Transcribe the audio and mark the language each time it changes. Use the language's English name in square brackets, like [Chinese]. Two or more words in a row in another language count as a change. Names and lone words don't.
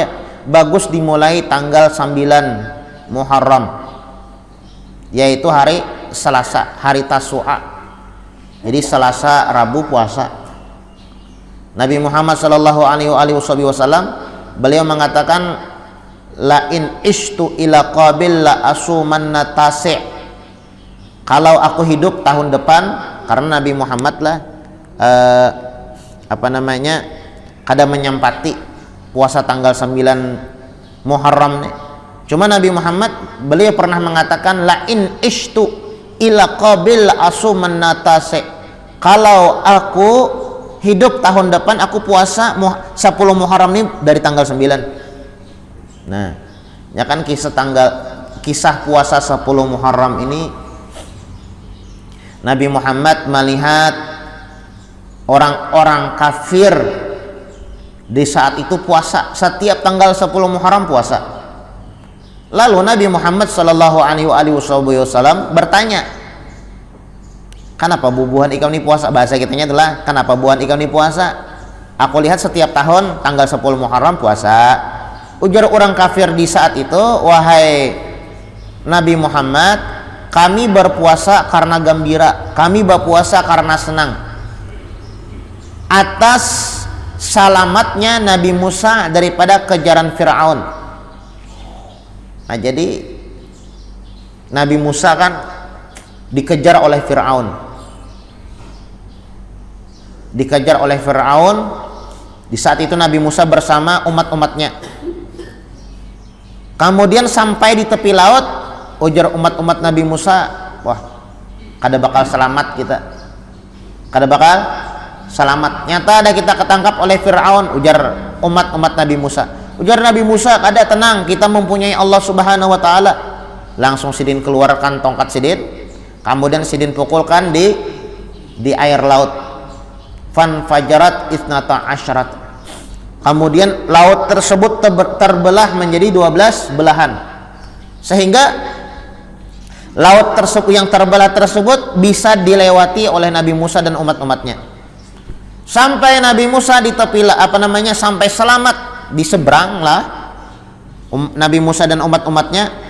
[Indonesian] Bagus dimulai tanggal 9 Muharram yaitu hari Selasa, hari Tasu'a. Jadi Selasa, Rabu puasa. Nabi Muhammad [Arabic] صلى الله عليه وسلم [Indonesian] beliau mengatakan [Arabic] لئن عشت إلى قابل لأصومن التاسع'. [Banjar] Kalau aku hidup tahun depan, karena Nabi Muhammad lah kada menyempati puasa tanggal 9 Muharram nih. [Indonesian] Cuma Nabi Muhammad beliau pernah mengatakan [Arabic] لئن عشت إلى قابل أصومن التاسع. [Indonesian] Kalau aku hidup tahun depan aku puasa 10 Muharram ini dari tanggal 9. Nah, ya kan kisah puasa 10 Muharram ini Nabi Muhammad melihat orang-orang kafir di saat itu puasa, setiap tanggal 10 Muharram puasa. [Banjar] Lalu Nabi Muhammad [Arabic] صلى الله عليه وسلم [Banjar] bertanya, kenapa bubuhan ikam ini puasa? Bahasa kitanya adalah kenapa bubuhan ikam ini puasa? Aku lihat setiap tahun tanggal 10 Muharram puasa. [Indonesian] Ujar orang kafir di saat itu, wahai Nabi Muhammad, kami berpuasa karena gembira, kami berpuasa karena senang atas selamatnya Nabi Musa daripada kejaran Fir'aun. Nah jadi Nabi Musa kan dikejar oleh Fir'aun, di saat itu Nabi Musa bersama umat-umatnya. Kemudian sampai di tepi laut, ujar umat-umat Nabi Musa, [Banjar] wah kada bakal selamat kita, kada bakal selamat. Nyata ada kita ketangkap oleh Fir'aun, ujar umat-umat Nabi Musa. Ujar Nabi Musa, kada tenang, kita mempunyai Allah [Arabic] سبحانه وتعالى. [Banjar] Langsung sidin keluarkan tongkat sidin, kemudian sidin pukulkan di air laut. [Arabic] فانفجرت اثنتا عشرة. [Indonesian] Kemudian laut tersebut terbelah menjadi 12 belahan. Sehingga laut tersebut yang terbelah tersebut bisa dilewati oleh Nabi Musa dan umat-umatnya. Sampai Nabi Musa di tepi sampai selamat di seberang lah Nabi Musa dan umat-umatnya.